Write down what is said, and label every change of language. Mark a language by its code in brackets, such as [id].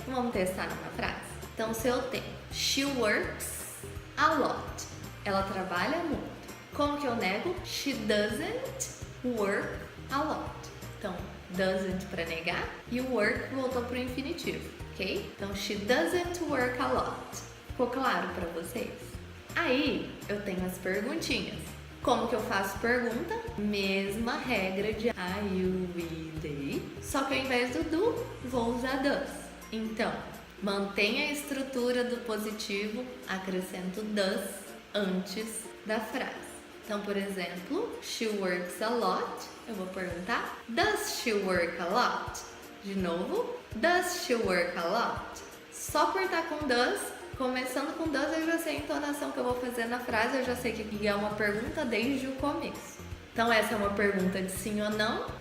[pt] Vamos testar numa frase? Então, se eu tenho [en] she works a lot, [pt] ela trabalha muito. Como que eu nego? [en] She doesn't work a lot. [pt] Então, doesn't para negar e o work voltou para o infinitivo, ok? Então, [en] she doesn't work a lot. [pt] Ficou claro para vocês? Aí, eu tenho as perguntinhas. Como que eu faço pergunta? Mesma regra de I, you, we, they, só que ao invés do do, vou usar does. Então, mantenha a estrutura do positivo, acrescento does antes da frase. Então, por exemplo, [en] she works a lot, [pt] eu vou perguntar, [en] does she work a lot? [pt] De novo, [en] does she work a lot? [pt] Só por estar com does, começando com does, eu já sei a entonação que eu vou fazer na frase, eu já sei que é uma pergunta desde o começo. Então, essa é uma pergunta de sim ou não.